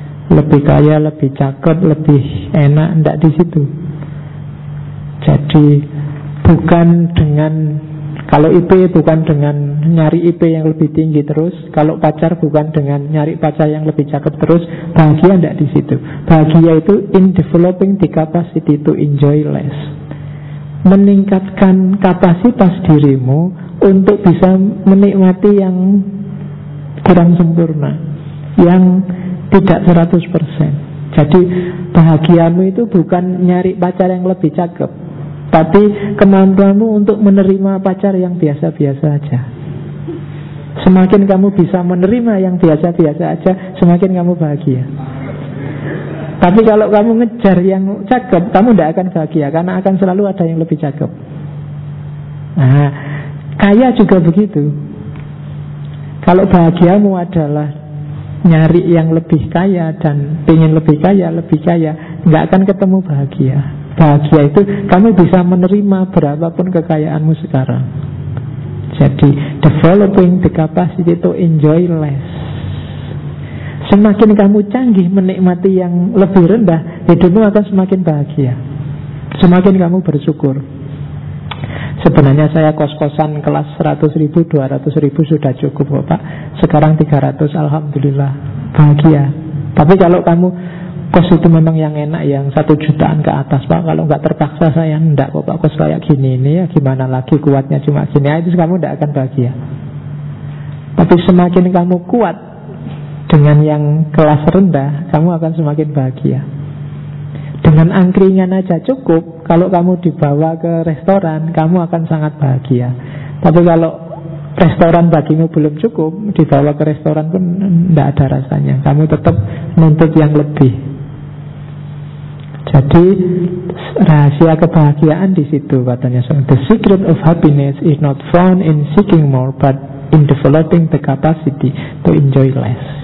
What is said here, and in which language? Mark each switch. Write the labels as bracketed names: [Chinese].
[Indonesian] Lebih kaya, lebih cakep, lebih enak, enggak di situ. Jadi bukan dengan, kalau IP bukan dengan nyari IP yang lebih tinggi terus. Kalau pacar bukan dengan nyari pacar yang lebih cakep terus. Bahagia enggak di situ. Bahagia itu [English] in developing the capacity to enjoy less. [Indonesian] Meningkatkan kapasitas dirimu untuk bisa menikmati yang kurang sempurna, yang tidak 100%. Jadi bahagiamu itu bukan nyari pacar yang lebih cakep, tapi kemampuanmu untuk menerima pacar yang biasa-biasa aja. Semakin kamu bisa menerima yang biasa-biasa aja, semakin kamu bahagia. Tapi kalau kamu ngejar yang cakep, kamu tidak akan bahagia, karena akan selalu ada yang lebih cakep. Nah, kaya juga begitu. Kalau bahagiamu adalah nyari yang lebih kaya dan pengen lebih kaya, gak akan ketemu bahagia. Bahagia itu kamu bisa menerima berapapun kekayaanmu sekarang. [English] Jadi developing the capacity to enjoy less. [Indonesian] Semakin kamu canggih menikmati yang lebih rendah, hidupmu akan semakin bahagia. semakin kamu bersyukur. Sebenarnya saya kos-kosan kelas 100.000, 200.000 sudah cukup, Bapak. Sekarang 300, alhamdulillah, bahagia. Tapi kalau kamu kos itu memang yang enak, yang 1 jutaan ke atas, Pak. Kalau enggak terpaksa saya enggak, Bapak, kos kayak gini ini ya gimana lagi, kuatnya cuma gini. Ya, itu kamu enggak akan bahagia. Tapi semakin kamu kuat dengan yang kelas rendah, kamu akan semakin bahagia. Dengan angkringan aja cukup, kalau kamu dibawa ke restoran, kamu akan sangat bahagia. Tapi kalau restoran bagimu belum cukup, dibawa ke restoran pun enggak ada rasanya. Kamu tetap nuntut yang lebih. Jadi rahasia kebahagiaan di situ katanya, [English] the secret of happiness is not found in seeking more, but in developing the capacity to enjoy less.